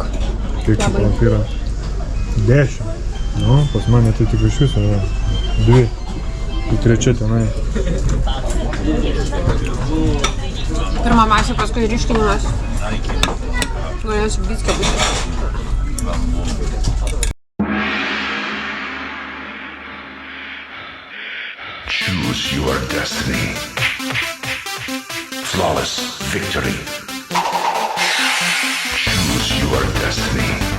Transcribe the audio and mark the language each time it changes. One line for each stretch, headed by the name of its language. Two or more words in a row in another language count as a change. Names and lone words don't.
Lithuanian: Kiek čia Labai. tau yra? 10. Nu, pas mane tai tik iš viso yra 2. Tai 3 tenai. Pirma masė, paskui ryškinimas. Norėsiu blizkę būti.
English: Choose your destiny. Flawless victory. Choose your destiny.